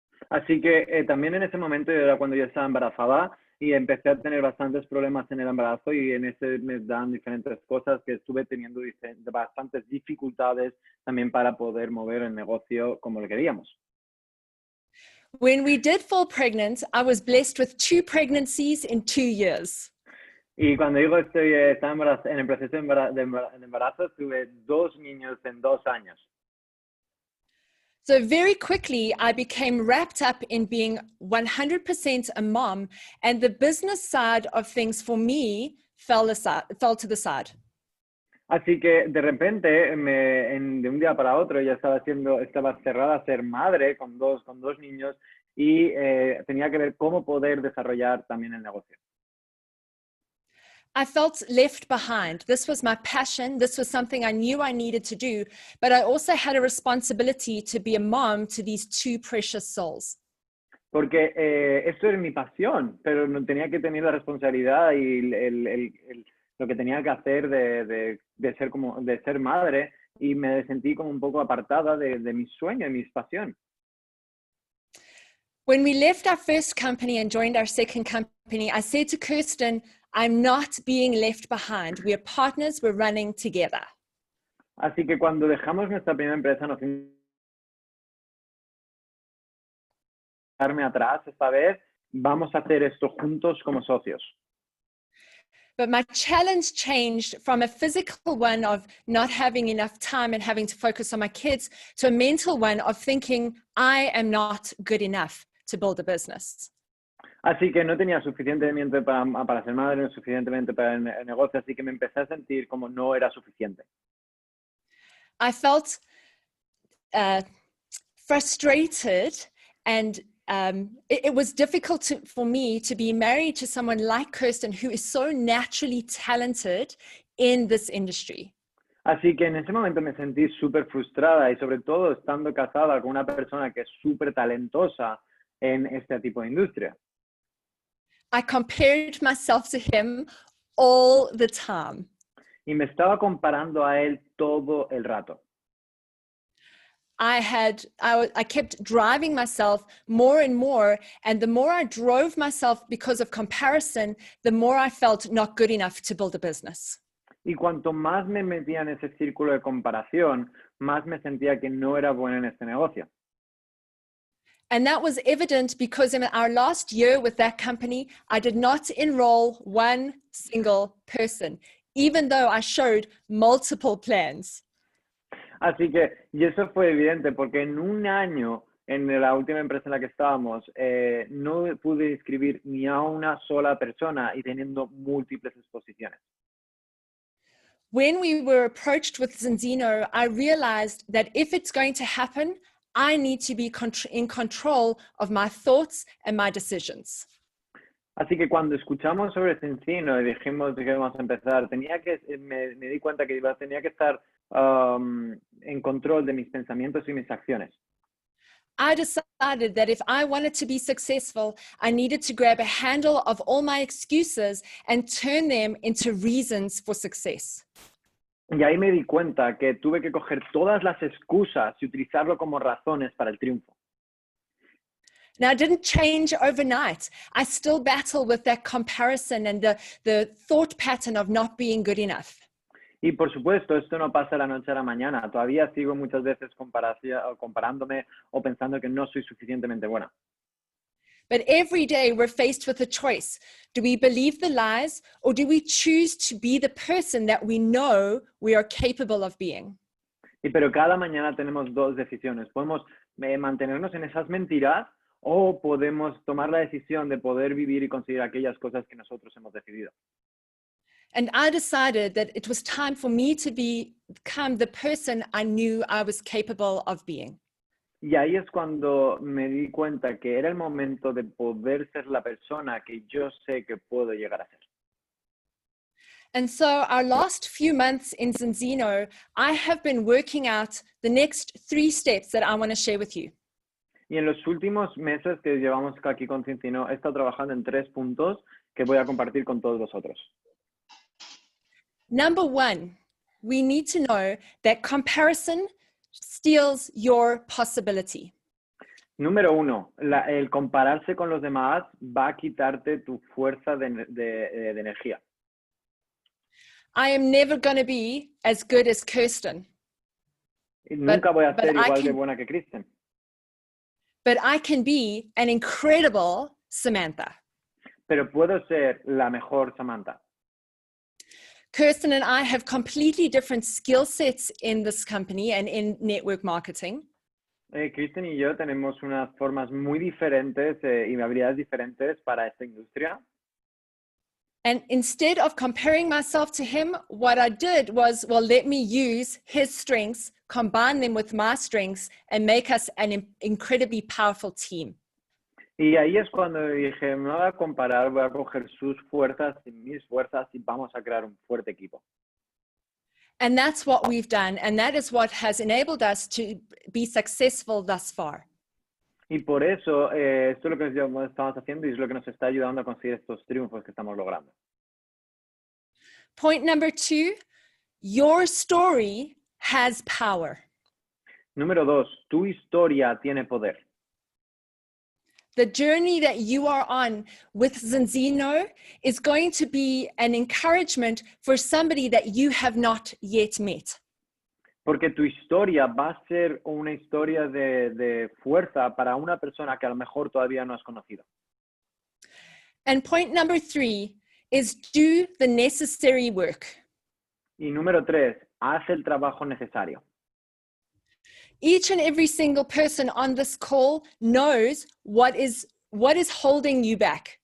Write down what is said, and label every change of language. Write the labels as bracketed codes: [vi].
[es] Así que también en ese momento era cuando yo estaba embarazada y empecé a tener bastantes problemas en el embarazo y en ese me dan diferentes cosas que estuve teniendo bastantes dificultades también para poder mover el negocio como lo queríamos. [en] When we did fall pregnant, I was blessed with 2 pregnancies in 2 years. [es] Y cuando digo estaba en el proceso de embarazo, tuve 2 niños en 2 años. [en] So very quickly, I became wrapped up in being 100% a mom, and the business side of things for me fell to the side. [es] Así que de repente, de un día para otro, ya estaba cerrada a ser madre con dos niños y tenía que ver cómo poder desarrollar también el negocio. [en] I felt left behind. This was my passion. This was something I knew I needed to do, but I also had a responsibility to be a mom to these 2 precious souls. [es] Porque esto era mi pasión, pero no tenía que tener la responsabilidad y lo que tenía que hacer de ser madre y me sentí como un poco apartada de mi sueño, de mi pasión. [en] When we left our first company and joined our second company, I said to Kirsten, I'm not being left behind. We are partners, we're running together. [es] Así que cuando dejamos nuestra primera empresa, nos darme atrás esta vez, vamos a hacer esto juntos como socios. [en] But my challenge changed from a physical one of not having enough time and having to focus on my kids to a mental one of thinking I am not good enough to build a business. [es] Así que no tenía suficientemente para ser madre, no suficientemente para el negocio, así que me empecé a sentir como no era suficiente. [en] I felt frustrated and it was difficult for me to be married to someone like Kirsten who is so naturally talented in this industry. [es] Así que en ese momento me sentí súper frustrada y sobre todo estando casada con una persona que es súper talentosa en este tipo de industria. [en] I compared myself to him all the time. [es] Y me estaba comparando a él todo el rato. [en] I kept driving myself more and more, and the more I drove myself because of comparison, the more I felt not good enough to build a business. [es] Y cuanto más me metía en ese círculo de comparación, más me sentía que no era buena en este negocio. [en] And that was evident because in our last year with that company, I did not enroll one single person, even though I showed multiple plans. [es] Así que, y eso fue evidente porque en un año, en la última empresa en la que estábamos, no pude inscribir ni a una sola persona y teniendo múltiples exposiciones. [en] when we were approached with Zinzino, I realized that if it's going to happen, I need to be in control of my thoughts and my decisions. [es] Así que cuando escuchamos sobre Zinzino y dijimos que íbamos a empezar, me di cuenta que tenía que estar en control de mis pensamientos y mis acciones. [en] I decided that if I wanted to be successful, I needed to grab a handle of all my excuses and turn them into reasons for success. [es] Y ahí me di cuenta que tuve que coger todas las excusas y utilizarlo como razones para el triunfo. [en] Now, it didn't change overnight. I still battle with that comparison and the thought pattern of not being good enough. [es] Y por supuesto, esto no pasa de la noche a la mañana. Todavía sigo muchas veces comparándome o pensando que no soy suficientemente buena. [en] But every day we're faced with a choice. Do we believe the lies or do we choose to be the person that we know we are capable of being? [es] Pero cada mañana tenemos dos decisiones. Podemos mantenernos en esas mentiras o podemos tomar la decisión de poder vivir y conseguir aquellas cosas que nosotros hemos decidido. [en] And I decided that it was time for me to become the person I knew I was capable of being. [es] Y ahí es cuando me di cuenta que era el momento de poder ser la persona que yo sé que puedo llegar a ser. [en] And so our last few months in Zinzino, I have been working out the next 3 steps that I want to share with you. [es] Y en los últimos meses que llevamos aquí con Zinzino, he estado trabajando en 3 puntos que voy a compartir con todos vosotros. [en] Number 1, we need to know that comparison steals your possibility. [es] Número 1, el compararse con los demás va a quitarte tu fuerza de energía. [en] I am never going to be as good as Kirsten. [es] Y nunca voy a ser igual de [en] can, [es] buena que Kristen. [en] But I can be an incredible Samantha. [es] Pero puedo ser la mejor Samantha. [en] Kirsten and I have completely different skill sets in this company and in network marketing. [es] Kristen y yo tenemos unas formas muy diferentes y habilidades diferentes para esta industria. [en] And instead of comparing myself to him, what I did was, well, let me use his strengths, combine them with my strengths, and make us an incredibly powerful team. [es] Y ahí es cuando dije, me voy a comparar, voy a coger sus fuerzas y mis fuerzas y vamos a crear un fuerte equipo. [en] And that's what we've done. And that is what has enabled us to be successful thus far. [es] Y por eso, esto es lo que estamos haciendo y es lo que nos está ayudando a conseguir estos triunfos que estamos logrando. [en] Point number 2, your story has power. [es] Número 2, tu historia tiene poder. [en] The journey that you are on with Zinzino is going to be an encouragement for somebody that you have not yet met. [es] Porque tu historia va a ser una historia de fuerza para una persona que a lo mejor todavía no has conocido. [en] And point number 3 is do the necessary work. [es] Y número 3, haz el trabajo necesario. [en] Each and every single person on this call knows what is holding you back.